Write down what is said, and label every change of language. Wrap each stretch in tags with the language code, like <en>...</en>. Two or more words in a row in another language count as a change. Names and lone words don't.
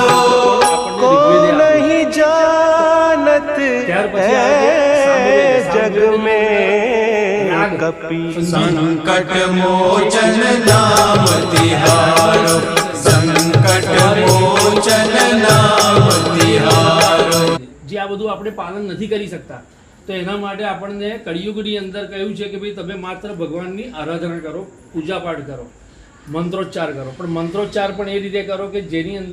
<hi>को नहीं जानत है जग में कपी संकट मोचन नाम तिहारो संकट मोचन नाम तिहारो।</hi> <gu>જે આ બધું આપણે પાલન નથી કરી શકતા તો એના માટે આપણને કળિયુગની અંદર કહ્યું છે કે ભાઈ તમે માત્ર ભગવાનની આરાધના કરો, પૂજા પાઠ કરો, મંત્રોચ્ચાર કરો, પણ મંત્રોચ્ચાર પણ એ રીતે કરો કે જેની અંદર</gu>